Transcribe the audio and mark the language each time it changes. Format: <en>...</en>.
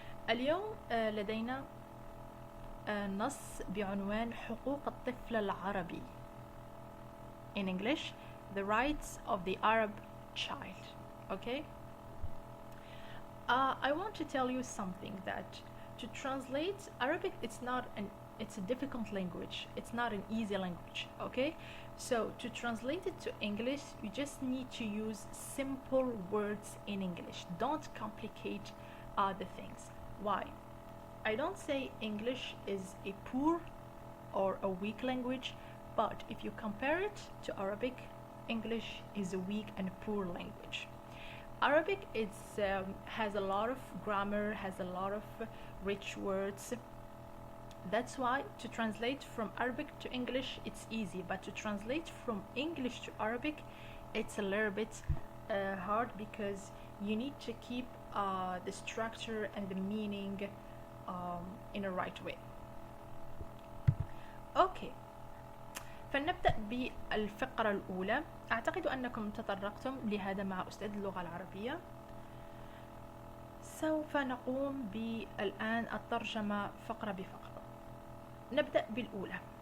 <ar>اليوم لدينا نص بعنوان حقوق الطفل العربي.</ar> <en>In English, the rights of the Arab child. Okay? I want to tell you something, that to translate Arabic, it's not an it's a difficult language. It's not an easy language, okay? So to translate it to English, you just need to use simple words in English. Don't complicate the things. Why? I don't say English is a poor or a weak language, but if you compare it to Arabic, English is a weak and poor language. Arabic has a lot of grammar, has a lot of rich words. That's why to translate from Arabic to English it's easy, but to translate from English to Arabic it's a little bit hard, because you need to keep the structure and the meaning in a right way.</en> <ar>أوكي، فلنبدأ بالفقرة الأولى. أعتقد أنكم تطرقتم لهذا مع أستاذ اللغة العربية. سوف نقوم بالآن الترجمة فقرة بفقرة. نبدأ بالأولى.</ar>